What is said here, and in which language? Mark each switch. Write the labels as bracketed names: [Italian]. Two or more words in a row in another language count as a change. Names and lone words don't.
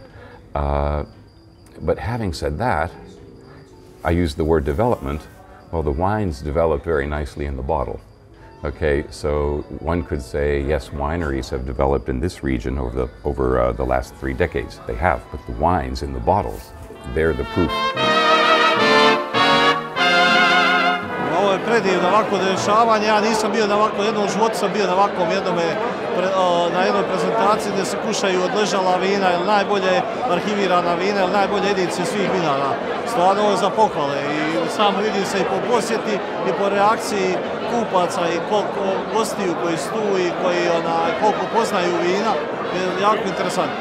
[English] But having said that, I use the word development. Well, the wines developed very nicely in the bottle. Okay, so one could say, yes, wineries have developed in this region over the last 3 decades. They have, but the wines in the bottles, they're the proof. [Bosnian] Ovo je predivno ovako dešavanje. Ja nisam bio na ovako jednom, u životu sam bio na ovakvom na jednoj prezentaciji gdje se kušaju odležala vina ili najbolje arhivirana vina ili najbolje edicije svih vinara. Stvarno ovo je za pohvale i samo vidim se i po posjeti i po reakciji kupaca i koliko gostiju koji su tu i koliko poznaju vina je jako interesantno.